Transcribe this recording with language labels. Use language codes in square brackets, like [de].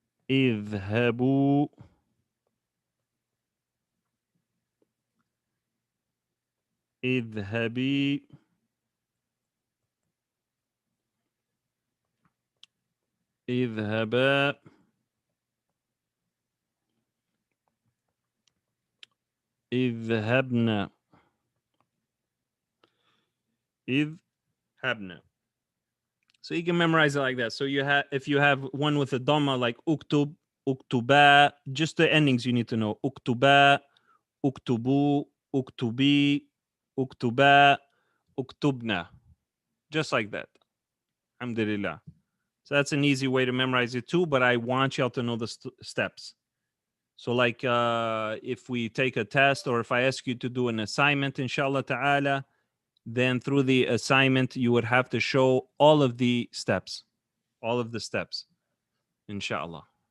[ar] اذهبوا، اذهبي، اذهبا، اذهبنا، اذهبنا. [en] So you can memorize it like that. So you have, if you have one with a dhamma like uktub, uktuba, just the endings you need to know. [ar] Uktuba, uktubu, uktubi, uktuba, uktubna. [en] Just like that. Alhamdulillah. So that's an easy way to memorize it too, but I want y'all to know the steps. So like if we take a test or if I ask you to do an assignment, inshallah ta'ala, then through the assignment, you would have to show all of the steps, inshallah.